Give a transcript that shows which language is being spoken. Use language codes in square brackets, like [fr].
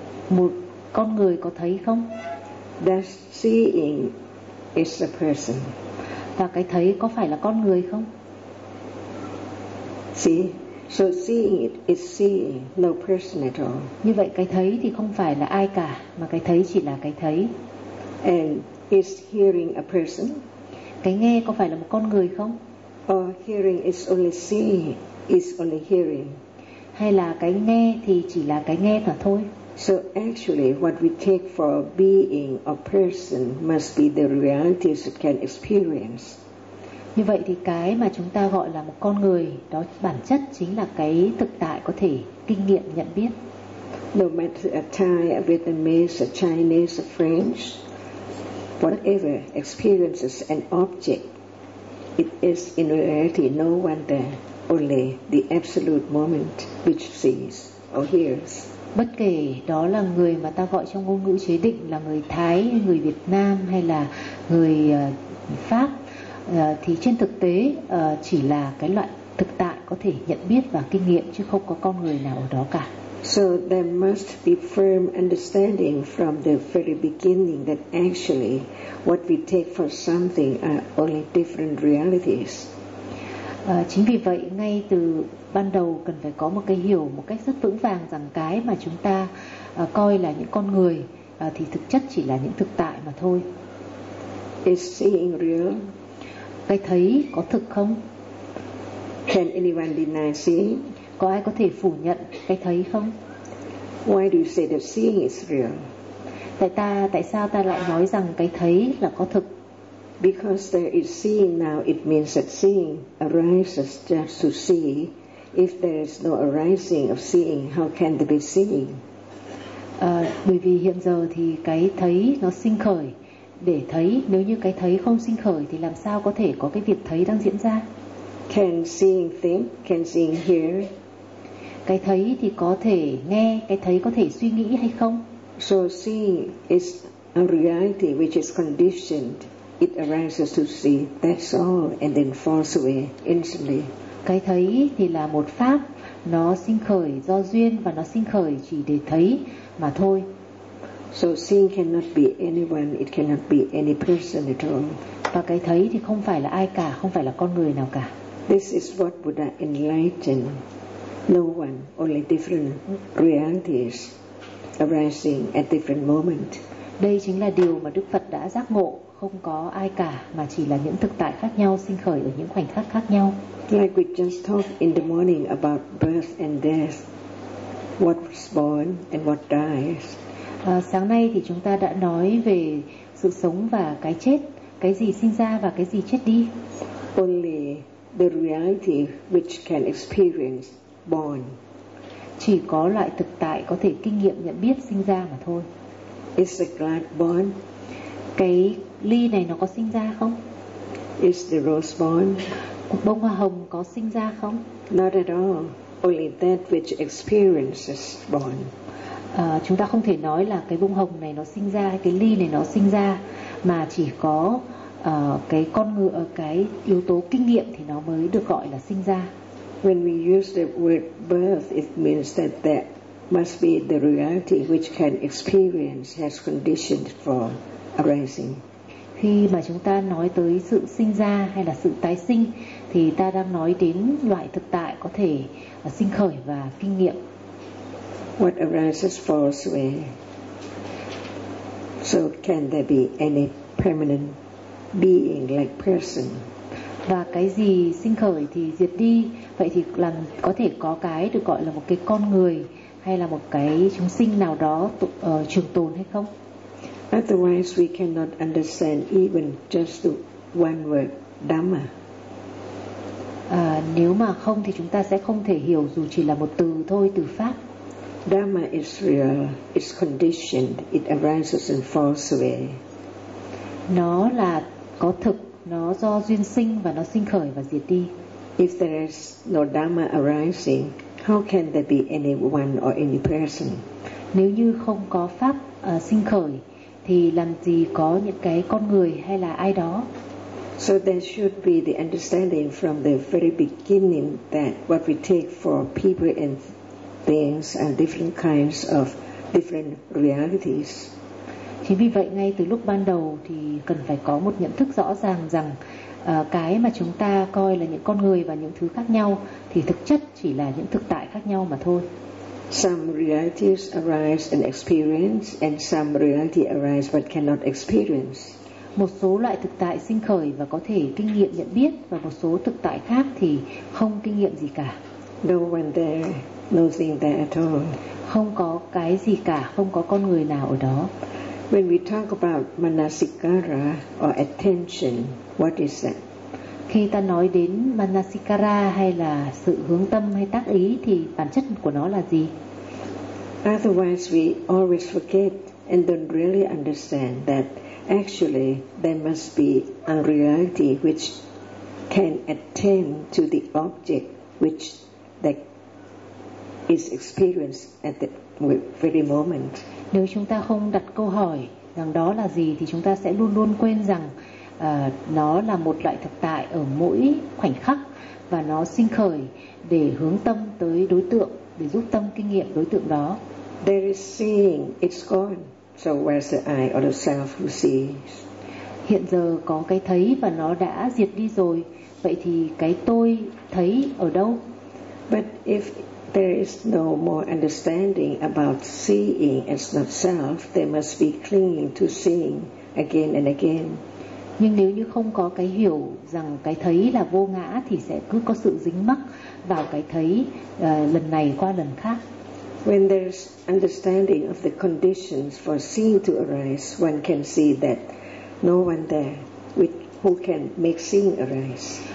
[vi] Một con người có thấy không? [en] Does seeing is a person? [vi] Và cái thấy có phải là con người không? [en] See, so seeing it is seeing, no person at all. [vi] Như vậy cái thấy thì không phải là ai cả, mà cái thấy chỉ là cái thấy. [en] And is hearing a person? [vi] Cái nghe có phải là một con người không? [en] Or hearing is only seeing, is only hearing. [vi] Hay là cái nghe thì chỉ là cái nghe cả thôi. [en] So actually what we take for being a person must be the realities it can experience. [vi] Như vậy thì cái mà chúng ta gọi là một con người, đó bản chất chính là cái thực tại có thể kinh nghiệm nhận biết. [en] No matter a Thai, a Vietnamese, a Chinese, a French, whatever experiences an object, it is in reality no one there, only the absolute moment which sees or hears. [vi] Bất kể đó là người mà ta gọi trong ngôn ngữ chế định là người Thái, người Việt Nam hay là người Pháp, thì trên thực tế chỉ là cái loại thực tại có thể nhận biết và kinh nghiệm, chứ không có con người nào ở đó cả. [en] So there must be firm understanding from the very beginning that actually what we take for something are only different realities. [vi] Chính vì vậy ngay từ ban đầu cần phải có một cái hiểu một cách rất vững vàng rằng cái mà chúng ta coi là những con người thì thực chất chỉ là những thực tại mà thôi. [en] Is seeing real? [vi] Cái thấy có thực không? [en] Can anyone deny seeing? [vi] Có ai có thể phủ nhận cái thấy không? [en] Why do you say that seeing is real? [vi] Tại sao ta lại nói rằng cái thấy là có thực? [en] Because there is seeing now, it means that seeing arises just to see. If there is no arising of seeing, how can there be seeing? [vi] Bởi vì hiện giờ thì cái thấy nó sinh khởi để thấy. Nếu như cái thấy không sinh khởi thì làm sao có thể có cái việc thấy đang diễn ra? [en] Can seeing think? Can seeing hear? [vi] Cái thấy thì có thể nghe, cái thấy có thể suy nghĩ hay không? [en] So seeing is a reality which is conditioned. It arises to see, that's all, and then falls away instantly. [vi] Cái thấy thì là một pháp, nó sinh khởi do duyên và nó sinh khởi chỉ để thấy mà thôi. [en] So seeing cannot be anyone, it cannot be any person at all. [vi] Và cái thấy thì không phải là ai cả, không phải là con người nào cả. [en] This is what Buddha enlightened. No one, only different realities arising at different moment. [vi] Đây chính là điều mà Đức Phật đã giác ngộ. Không có ai cả mà chỉ là những thực tại khác nhau sinh khởi ở những khoảnh khắc khác nhau. [en] Like we just talked in the morning about birth and death, what was born and what dies. [vi] Sáng nay thì chúng ta đã nói về sự sống và cái chết, cái gì sinh ra và cái gì chết đi. [en] Only the reality which can experience born. [vi] Chỉ có loại thực tại có thể kinh nghiệm nhận biết sinh ra mà thôi. [en] Is the glass born? [vi] Cái ly này nó có sinh ra không? [en] Is the rose born? [vi] Bông hoa hồng có sinh ra không? [en] Not at all. Only that which experiences born. [vi] Chúng ta không thể nói là cái bông hồng này nó sinh ra hay cái ly này nó sinh ra, mà chỉ có cái yếu tố kinh nghiệm thì nó mới được gọi là sinh ra. [en] When we use the word birth, it means that there must be the reality which can experience has conditioned from arising. [vi] Khi mà chúng ta nói tới sự sinh ra hay là sự tái sinh thì ta đang nói đến loại thực tại có thể sinh khởi và kinh nghiệm. [en] What arises falls away. So can there be any permanent being like person? [vi] Và cái gì sinh khởi thì diệt đi, vậy thì là có thể có cái được gọi là một cái con người hay là một cái chúng sinh nào đó trường tồn hay không? [en] Otherwise we cannot understand even just the one word Dhamma. [vi] Nếu mà không thì chúng ta sẽ không thể hiểu dù chỉ là một từ thôi, từ pháp. [en] Dhamma is real, it's conditioned, it arises and falls away. [vi] Nó là có thực, nó do duyên sinh và nó sinh khởi và diệt đi. [en] If there is no Dhamma arising, how can there be anyone or any person? [vi] Nếu như không có pháp sinh khởi thì làm gì có những cái con người hay là ai đó? [en] So there should be the understanding from the very beginning that what we take for people and things are different kinds of different realities. [vi] Chính vì vậy ngay từ lúc ban đầu thì cần phải có một nhận thức rõ ràng rằng cái mà chúng ta coi là những con người và những thứ khác nhau thì thực chất chỉ là những thực tại khác nhau mà thôi. [en] Some realities arise and experience, and some reality arise but cannot experience. [vi] Một số loại thực tại sinh khởi và có thể kinh nghiệm nhận biết, và một số thực tại khác thì không kinh nghiệm gì cả. [en] No one there, nothing there at all. [vi] Không có cái gì cả, không có con người nào ở đó. [en] When we talk about manasikara or attention, what is that? [vi] Khi ta nói đến manasikara hay là sự hướng tâm hay tác ý thì bản chất của nó là gì? [en] Otherwise we always forget and don't really understand that actually there must be unreality which can attain to the object which that is experienced at the very moment. [vi] Nếu chúng ta không đặt câu hỏi rằng đó là gì thì chúng ta sẽ luôn luôn quên rằng nó là một loại thực tại ở mỗi khoảnh khắc và nó sinh khởi để hướng tâm tới đối tượng, để giúp tâm kinh nghiệm đối tượng đó. [en] There is seeing, it's gone. So where's the I or the self who sees? [vi] Hiện giờ có cái thấy và nó đã diệt đi rồi, vậy thì cái tôi thấy ở đâu? [en] But if there is no more understanding about seeing as not self, there must be clinging to seeing again and again. [vi] Nhưng nếu như không có cái hiểu rằng cái thấy là vô ngã thì sẽ cứ có sự dính mắc vào cái thấy lần này qua lần khác. [en] When there's understanding of the conditions for seeing to arise, one can see that no one there with who can make seeing arise.